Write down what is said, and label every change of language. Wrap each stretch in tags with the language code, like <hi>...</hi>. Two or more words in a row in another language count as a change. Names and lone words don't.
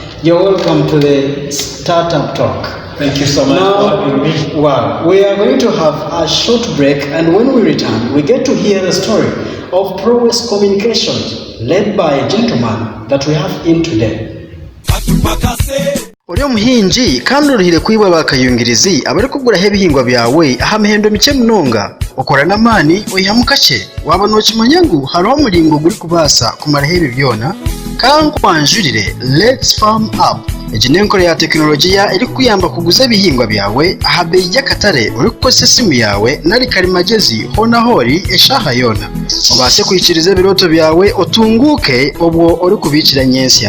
<en>You're welcome to the Startup Talk. Thank you so much for having me. Wow, we are going to have a short break, and when we return, we get to hear the story of Prowess Communications, led by a gentleman that we have in today.</en> <nyn>Uri omuhingi kandi uruhire kwibwa bakayungirizi abari kuguraho ebihingwa byawe aha amahendo mike munonga okora n'amani oyihamu kake waba nokimanya ngu hariho omuringo guri kubaasa kumaraho ebi byona kandi nkwanjurire Let's Farm Up. Egi n'enkora ya tekinologiya eri kukuyamba kuguza ebihingwa byawe aha beeyi y'akatare ori kukozesa esimu yawe nari karimagezi hona hori eshaaha yoona obaase kwikiriza ebirooto byawe otunguuke obwo ori kubiikira nyensya.</nyn>